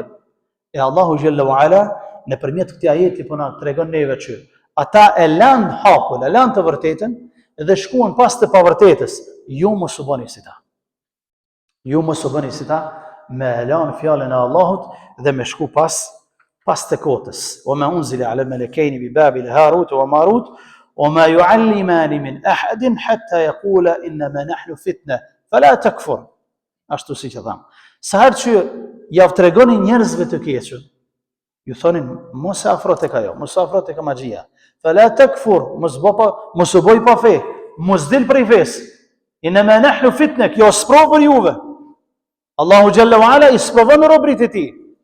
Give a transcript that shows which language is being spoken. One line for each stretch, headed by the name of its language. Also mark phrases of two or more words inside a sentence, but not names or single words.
Albanian: E Allahu
Arabic: جل وعلا
Albanian: nëpërmjet këtij ajeti po na tregon neve që ata e lanë hakun, e lanë të vërtetën dhe shkuan pas të pavërtetës. Ju mos u bëni si ta. Ju mos u bëni si ta, me lanë fjalën e Allahut dhe me shku pas të kotës.
Arabic: وما أنزل على الملكين ببابل هاروت وماروت وما يعلمان من أحد حتى يقولا إنما نحن فتنة فلا تكفر.
Albanian: Ashtu si që thamë. Sa herë që javë tregoni njerëzve të keqën, ju thonin, mos e afro tek ajo, mos e afro tek magjia.
Arabic: فلا تكفر,
Albanian: mos u boj pa fe, mos dil prej fesë.
Arabic: إنما نحن فتنة,
Albanian: kjo sprovë për juve. Allahu
Arabic: جل وعلا
Albanian: i sprovon robrit e tij.